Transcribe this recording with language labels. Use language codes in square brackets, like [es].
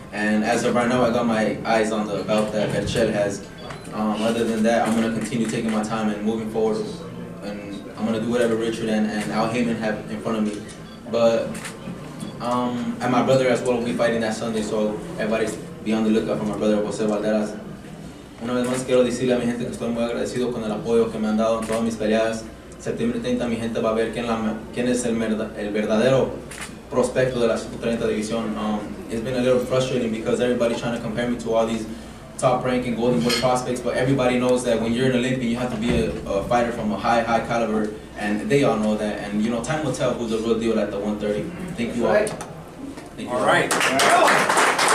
[en] And as of right now, I got my eyes on the belt that Berchel has. Other than that, I'm going to continue taking my time and moving forward. And I'm going to do whatever Richard and Al Heyman have in front of me. But, and my brother as well will be fighting that Sunday, so everybody's be on the lookout for my brother, José Balderas. [es] Una vez más quiero decirle a mi gente que estoy muy agradecido con el apoyo que me han dado en todas mis peleas. Septiembre 30 mi gente va a ver quién es el verdadero prospecto de la 130 división. [en] It's been a little frustrating because everybody's trying to compare me to all these top-ranking Golden Boy prospects, but everybody knows that when you're an Olympian, you have to be a fighter from a high caliber, and they all know that. And time will tell who's the real deal at the 130. Thank you all. Thank you all. Right.